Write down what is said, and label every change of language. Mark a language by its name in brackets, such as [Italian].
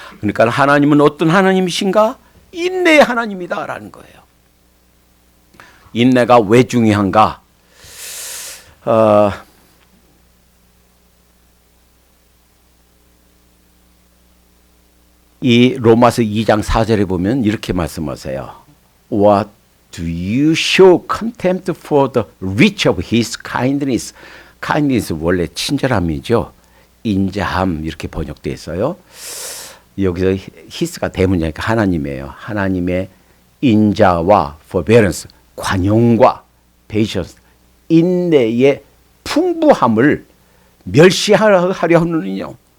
[Korean] 그러니까 하나님은 어떤 하나님이신가? 인내의 하나님이다라는 거예요. 인내가 왜 중요한가? 이 로마서 2장 4절에 보면 이렇게 말씀하세요. [English] What do you show contempt for the riches of his kindness? [Korean] kindness 원래 친절함이죠. 인자함 이렇게 번역되어 있어요. 여기서 히스가 대문자니까 하나님이에요. 하나님의 인자와 forbearance, 관용과 patience, 인내의 풍부함을 멸시하려는요.